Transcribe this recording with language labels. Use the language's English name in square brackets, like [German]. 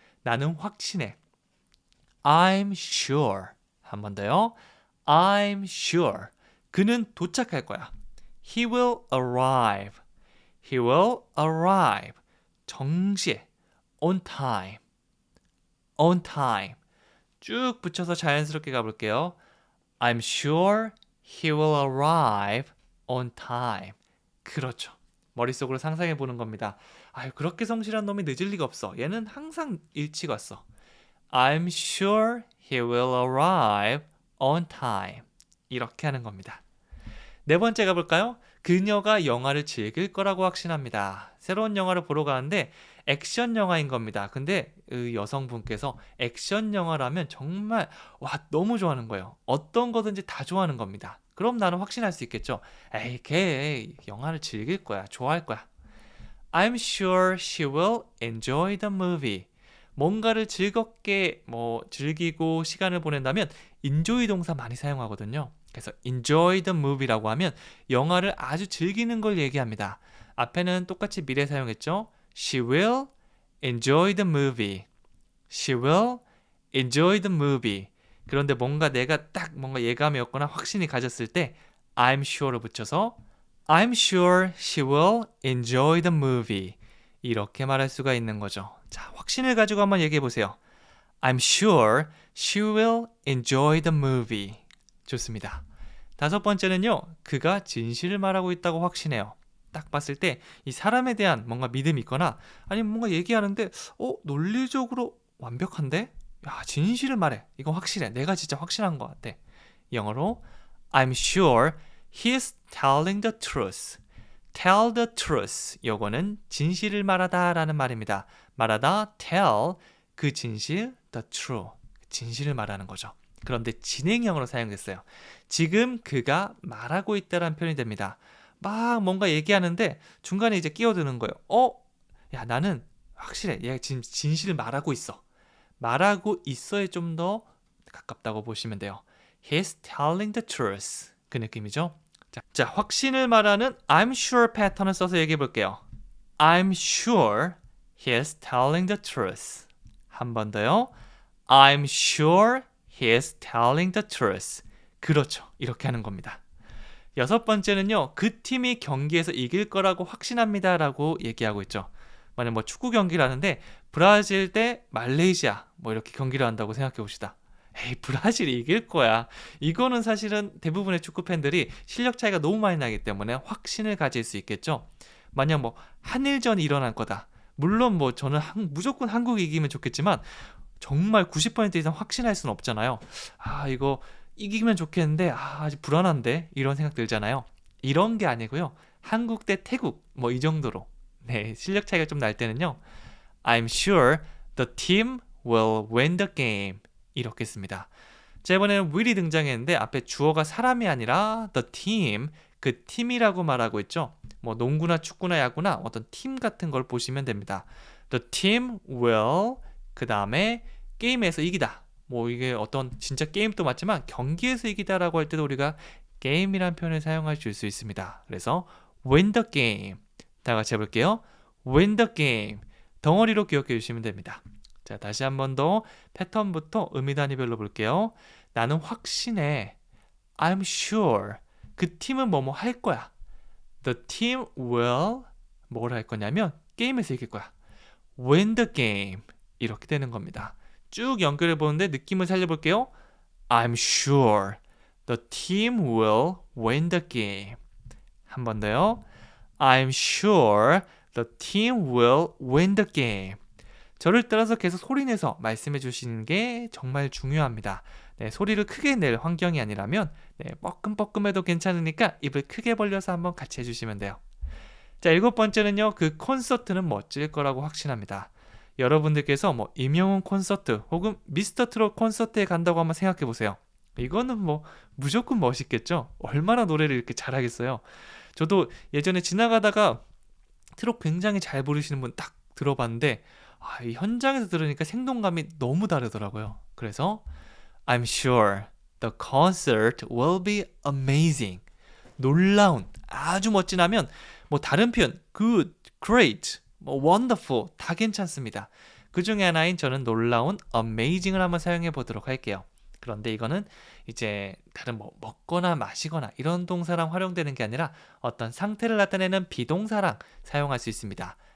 [Korean] 나는 확신해. [English] I'm sure. [Korean] 한 번 더요. [English] I'm sure. [Korean] 그는 도착할 거야. [English] He will arrive. He will arrive. [Korean] 정시에 [English] on time. on time. [Korean] 쭉 붙여서 자연스럽게 가볼게요. [English] I'm sure he will arrive on time. [Korean] 그렇죠. 머릿속으로 상상해 보는 겁니다. 아유, 그렇게 성실한 놈이 늦을 리가 없어. 얘는 항상 일찍 왔어. [English] I'm sure he will arrive on time. [Korean] 이렇게 하는 겁니다. 네 번째 가볼까요? 그녀가 영화를 즐길 거라고 확신합니다. 새로운 영화를 보러 가는데 액션 영화인 겁니다. 근데 그 여성분께서 액션 영화라면 정말 너무 좋아하는 거예요. 어떤 거든지 다 좋아하는 겁니다. 그럼 나는 확신할 수 있겠죠. 에이, 걔 영화를 즐길 거야. 좋아할 거야. [English] I'm sure she will enjoy the movie. [Korean] 뭔가를 즐겁게 즐기고 시간을 보낸다면 enjoy 동사 많이 사용하거든요. 그래서 [English] enjoy the movie [Korean] 라고 하면 영화를 아주 즐기는 걸 얘기합니다. 앞에는 똑같이 미래 사용했죠. [English] She will enjoy the movie. She will enjoy the movie. [Korean] 그런데 뭔가 내가 딱 뭔가 예감이 없거나 확신이 가졌을 때 I'm sure를 붙여서 [English] I'm sure she will enjoy the movie. [Korean] 이렇게 말할 수가 있는 거죠. 자, 확신을 가지고 한번 얘기해 보세요. [English] I'm sure she will enjoy the movie. [Korean] 좋습니다. 다섯 번째는요. 그가 진실을 말하고 있다고 확신해요. 딱 봤을 때 이 사람에 대한 뭔가 믿음이 있거나 아니면 뭔가 얘기하는데 논리적으로 완벽한데? 야, 진실을 말해. 이거 확실해. 내가 진짜 확신한 것 같아. 영어로 [English] I'm sure he's telling the truth. tell the truth. [Korean] 요거는 진실을 말하다 라는 말입니다. 말하다, tell, 그 진실, the true. 진실을 말하는 거죠. 그런데 진행형으로 사용됐어요. 지금 그가 말하고 있다라는 표현이 됩니다. 막 뭔가 얘기하는데 중간에 이제 끼어드는 거예요. 야, 나는 확실해. 얘가 지금 진실을 말하고 있어. 말하고 있어에 좀 더 가깝다고 보시면 돼요. [English] He's telling the truth. [Korean] 그 느낌이죠. 자, 확신을 말하는 I'm sure 패턴을 써서 얘기해 볼게요. [English] I'm sure he's telling the truth. [Korean] 한 번 더요. [English] I'm sure he's telling the truth. [Korean] 그렇죠. 이렇게 하는 겁니다. 여섯 번째는요. 그 팀이 경기에서 이길 거라고 확신합니다 라고 얘기하고 있죠. 만약 뭐 축구 경기를 하는데 브라질 대 말레이시아 뭐 이렇게 경기를 한다고 생각해 봅시다. 에이, 브라질이 이길 거야. 이거는 사실은 대부분의 축구 팬들이 실력 차이가 너무 많이 나기 때문에 확신을 가질 수 있겠죠. 만약 뭐 한일전이 일어날 거다. 물론 뭐 저는 무조건 한국이 이기면 좋겠지만 정말 90% 이상 확신할 수는 없잖아요. 아, 이거 이기면 좋겠는데 아직 불안한데 이런 생각 들잖아요. 이런 게 아니고요. 한국 대 태국 뭐 이 정도로 네, 실력 차이가 좀 날 때는요. [English] I'm sure the team will win the game. [Korean] 이렇게 씁니다. 자, 이번에는 will이 등장했는데 앞에 주어가 사람이 아니라 the team, 그 팀이라고 말하고 있죠. 뭐 농구나 축구나 야구나 어떤 팀 같은 걸 보시면 됩니다. [English] The team will [Korean] 그 다음에 게임에서 이기다. 뭐 이게 어떤 진짜 게임도 맞지만 경기에서 이기다라고 할 때도 우리가 게임이란 표현을 사용할 수 있습니다. 그래서 [English] win the game. [Korean] 다 같이 해볼게요. [English] win the game. [Korean] 덩어리로 기억해 주시면 됩니다. 자, 다시 한 번 더 패턴부터 의미 단위별로 볼게요. 나는 확신해. [English] I'm sure. [Korean] 그 팀은 뭐뭐 할 거야. [English] The team will [Korean] 뭘 할 거냐면 게임에서 이길 거야. [English] Win the game. [Korean] 이렇게 되는 겁니다. 쭉 연결해 보는데 느낌을 살려볼게요. [English] I'm sure the team will win the game. [Korean] 한 번 더요. [English] I'm sure the team will win the game. [Korean] 저를 따라서 계속 소리내서 말씀해 주시는 게 정말 중요합니다. 네, 소리를 크게 낼 환경이 아니라면 네, 뻐끔뻐끔해도 괜찮으니까 입을 크게 벌려서 한번 같이 해주시면 돼요. 자, 일곱 번째는요. 그 콘서트는 멋질 거라고 확신합니다. 여러분들께서 뭐 임영웅 콘서트 혹은 미스터 트롯 콘서트에 간다고 한번 생각해 보세요. 이거는 뭐 무조건 멋있겠죠? 얼마나 노래를 이렇게 잘하겠어요? 저도 예전에 지나가다가 트롯 굉장히 잘 부르시는 분 딱 들어봤는데 이 현장에서 들으니까 생동감이 너무 다르더라고요. 그래서 [English] I'm sure the concert will be amazing. [Korean] 놀라운, 아주 멋진 하면 뭐 다른 표현 good, great, 뭐 wonderful 다 괜찮습니다. 그 중에 하나인 저는 놀라운 amazing을 한번 사용해 보도록 할게요. 그런데 이거는 이제 다른 뭐 먹거나 마시거나 이런 동사랑 활용되는 게 아니라 어떤 상태를 나타내는 비동사랑 사용할 수 있습니다.